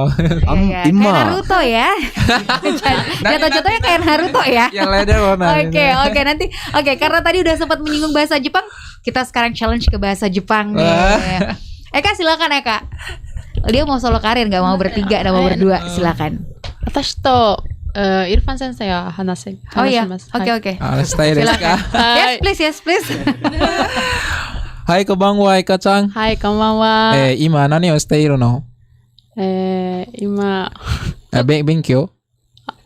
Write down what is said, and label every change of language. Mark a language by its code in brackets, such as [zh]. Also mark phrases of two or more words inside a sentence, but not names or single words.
[id] Iya, kayak Naruto ya. Jatuh-jatuhnya kayak Naruto ya. Yang lainnya mana? Oke, nanti. Karena tadi udah sempat menyinggung bahasa Jepang, kita sekarang challenge ke bahasa Jepang nih. Eka, silakan Eka. Dia mau solo karir, nggak mau bertiga, nggak mau berdua. Silakan. [ja] 私とイルファン先生は話します。 [id] Oke. [ja] ステイですか? [en] Yes please. [ja] はい、こんばんは、Eka-chan. はい、こんばんは。今何をしているの？今、勉強？